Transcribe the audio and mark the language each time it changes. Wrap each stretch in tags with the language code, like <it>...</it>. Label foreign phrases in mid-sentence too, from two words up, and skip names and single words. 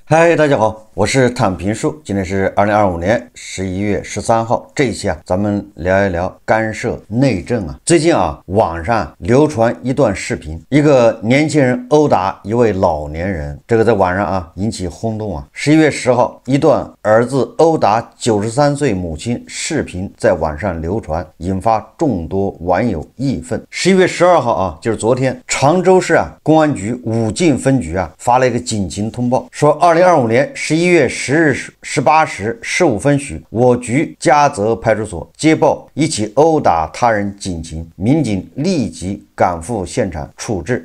<zh>嗨，大家好，我是躺平树，今天是2025年11月13号。這一期咱們聊一聊干涉內政最近網上流傳一段視頻，一個年輕人毆打一位老年人，這個在網上引起轟動11月10號，一段兒子毆打93歲母親視頻在網上流傳，引發眾多網友義憤。11月12號就是昨天，常州市公安局武進分局發了一個警情通報，說2025年11月10日18時15分許，我局嘉澤派出所接報一起毆打他人警情，民警立即趕赴現場處置。</zh>